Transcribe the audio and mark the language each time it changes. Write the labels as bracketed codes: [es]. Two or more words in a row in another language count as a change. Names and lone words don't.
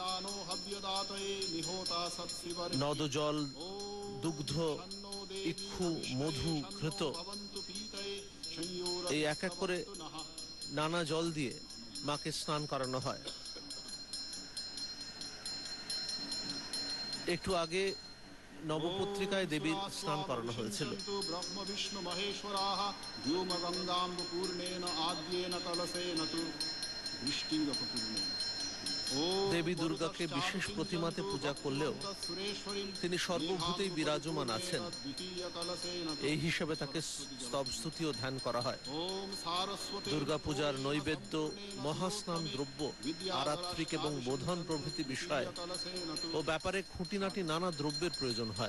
[bn] নদ জল, দুগ্ধ, ইক্ষু, মধু, ঘৃত এই এক এক করে নানা জল দিয়ে মাকে স্নান করানো হয়। একটু আগে নবপত্রিকায় দেবীর স্নান করানো হয়েছিল। [sa] ব্রহ্ম বিষ্ণু মহেশ্বরাः व्योम गंगाम्बपूर्णेन आद्येन कलशेन तु वृष्टिंगपूर्णेन। [bn] দেবী দুর্গাকে বিশেষ প্রতিমাতে পূজা করলেও তিনি সর্বভূতেই বিরাজমান আছেন, এই হিসেবে তাকে স্তবস্তুতি ও ধ্যান করা হয়। দুর্গা পূজার নৈবেদ্য, মহাস্নান দ্রব্য, আরাত্রিক এবং বোধন প্রভৃতি বিষয় ও ব্যাপারে খুঁটিনাটি নানা দ্রব্যের প্রয়োজন হয়।